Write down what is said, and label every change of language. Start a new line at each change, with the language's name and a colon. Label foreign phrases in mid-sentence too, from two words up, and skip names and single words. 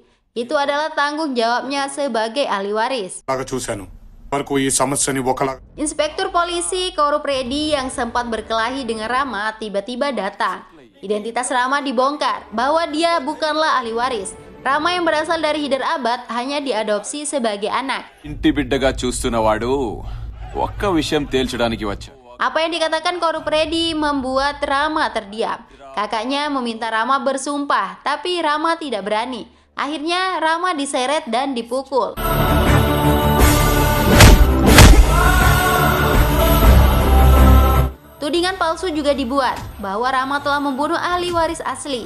Indonesian: Itu adalah tanggung jawabnya sebagai ahli waris. Inspektur polisi korup Reddy yang sempat berkelahi dengan Rama tiba-tiba datang. Identitas Rama dibongkar bahwa dia bukanlah ahli waris. Rama yang berasal dari Hyderabad hanya diadopsi sebagai anak.
Telugu: ఇంటి బిడ్డగా చూస్తున్నవాడు ఒక్క విషయం తేల్చడానికి వచ్చా.
Indonesian: Apa yang dikatakan korup Reddy membuat Rama terdiam. Kakaknya meminta Rama bersumpah, tapi Rama tidak berani. Akhirnya Rama diseret dan dipukul. Tudingan palsu juga dibuat bahwa Rama telah membunuh ahli waris asli.